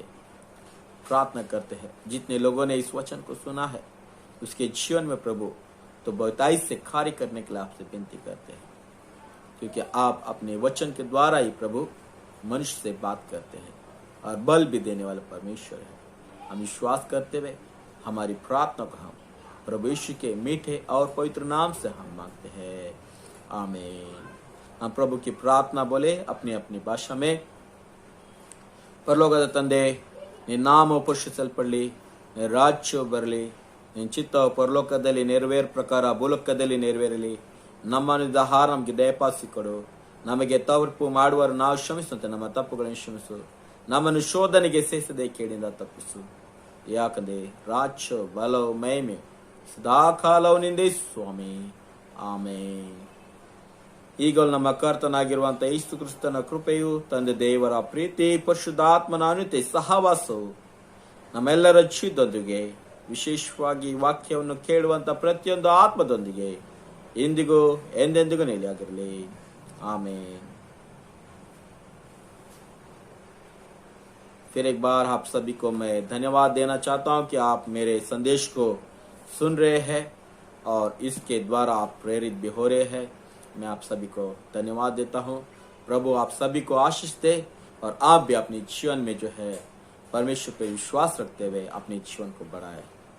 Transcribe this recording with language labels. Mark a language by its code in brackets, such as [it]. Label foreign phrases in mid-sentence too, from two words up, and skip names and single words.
[hi] प्रार्थना करते हैं जितने लोगों ने इस वचन को सुना है उसके जीवन में प्रभु तो बहुताई से कार्य करने के लिए आपसे विनती करते हैं, क्योंकि आप अपने वचन के द्वारा ही प्रभु मनुष्य से बात करते हैं और बल भी देने वाले परमेश्वर है। हम विश्वास करते हुए हमारी प्रार्थना को हम प्रभु यीशु के मीठे और पवित्र नाम से हम मांगते हैं, आमीन। हम प्रभु की प्रार्थना बोले अपनी अपनी भाषा में। [kn] परलोकದ ತಂದೆ, ನಿನ್ನ ನಾಮ ಪುಷ್ಪಿಸಲ್ಪಡಲಿ, ನಿನ್ನ ರಾಜ್ಯವು ಬರಲಿ, ನಿನ್ನ ಚಿತ್ತವು ಪರಲೋಕದಲ್ಲಿ ನೆರವೇರ ಪ್ರಕಾರ ಭೂಲೋಕದಲ್ಲಿ ನೆರವೇರಲಿ. ನಮ್ಮನ್ನು ಆಹಾರ ನಮಗೆ ದಯಪಾಲಿಸಿಕೊಡು. ನಮಗೆ ತಪ್ಪು ಮಾಡುವರು ನಾವು ಕ್ಷಮಿಸುವಂತೆ ನಮ್ಮ ತಪ್ಪುಗಳನ್ನು ಕ್ಷಮಿಸು. ನಮ್ಮನ್ನು ಶೋಧನೆಗೆ ಸೇರಿಸದೆ ಕೇಳಿಂದ ತಪ್ಪಿಸು. ಯಾಕಂದ್ರೆ ರಾಜ್ಯ ಬಲವು ಮಹಿಮೆ ಸದಾಕಾಲವು ನಿಂದೆ ಸ್ವಾಮಿ, ಆಮೇನ್. ಈಗಲೂ ನಮ್ಮ ಕರ್ತನಾಗಿರುವಂತ ಯೇಸು ಕ್ರಿಸ್ತನ ಕೃಪೆಯು, ತಂದೆ ದೇವರ ಪ್ರೀತಿ, ಪರಿಶುದ್ಧಾತ್ಮನ ಅನುತೆ ಸಹವಾಸವು ನಮ್ಮೆಲ್ಲರ ಜೀವದೊಂದಿಗೆ, ವಿಶೇಷವಾಗಿ ವಾಕ್ಯವನ್ನು ಕೇಳುವಂತ ಪ್ರತಿಯೊಂದು ಆತ್ಮದೊಂದಿಗೆ ಇಂದಿಗೂ ಎಂದೆಂದಿಗೂ ನೆಲೆಯಾಗಿರಲಿ. [hi] आमीन. फिर एक बार आप सभी को मैं धन्यवाद देना चाहता हूं कि आप मेरे संदेश को सुन रहे हैं और इसके द्वारा आप प्रेरित भी हो रहे हैं. मैं आप सभी को धन्यवाद देता हूं. प्रभु आप सभी को आशीष दे और आप भी अपने जीवन में जो है परमेश्वर पर विश्वास रखते हुए अपने जीवन को बढ़ाए.